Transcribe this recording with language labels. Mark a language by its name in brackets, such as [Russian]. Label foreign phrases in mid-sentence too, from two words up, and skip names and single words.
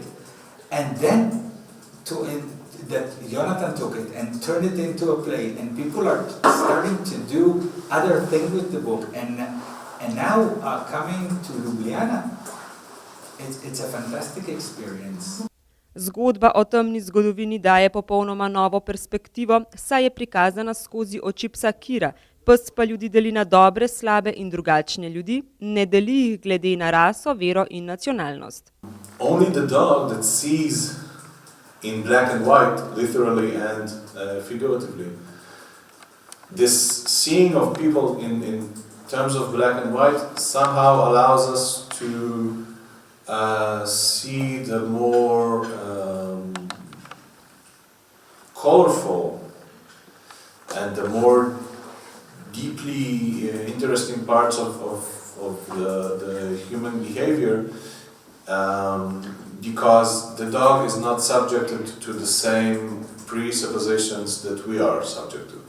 [English] And then that Jonathan took it and turned it into a play, and people are starting to do other things with the book. And now coming to Ljubljana, it's a fantastic experience. [Slovenian] Zgodba o temni zgodovini daje popolnoma novo perspektivo, saj je prikazana skozi oči psa Kira. Pes pa ljudi deli na dobre, slabe in drugačne ljudi, ne deli jih glede na raso, vero in nacionalnost. [English] Only the dog that sees in black and white, literally and figuratively. This seeing of people in terms of black and white somehow allows us to see the more colorful and the more deeply interesting parts of the human behavior, because the dog is not subjected to the same presuppositions that we are subject to.